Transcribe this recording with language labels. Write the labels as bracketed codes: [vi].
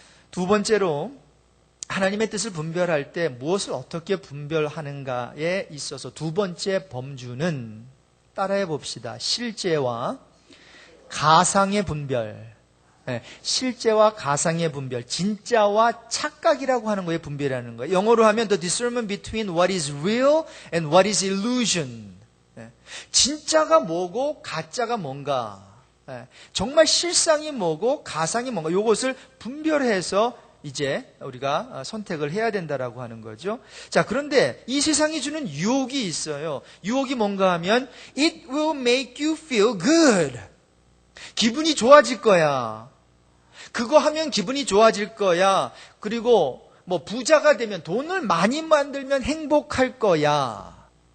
[ko] 두 번째로 하나님의 뜻을 분별할 때 무엇을 어떻게 분별하는가에 있어서 두 번째 범주는 따라해 봅시다. 실제와 가상의 분별. 실제와 가상의 분별. 진짜와 착각이라고 하는 거에 분별하는 거예요. 영어로 하면 [en] the discernment between what is real and what is illusion. [ko] 진짜가 뭐고 가짜가 뭔가. 정말 실상이 뭐고 가상이 뭔가. 이것을 분별해서 이제 우리가 선택을 해야 된다라고 하는 거죠. 자, 그런데 이 세상이 주는 유혹이 있어요. 유혹이 뭔가 하면 [en] it will make you feel good. [ko] 기분이 좋아질 거야. 그거 하면 기분이 좋아질 거야. 그리고 뭐 부자가 되면 돈을 많이 만들면 행복할 거야.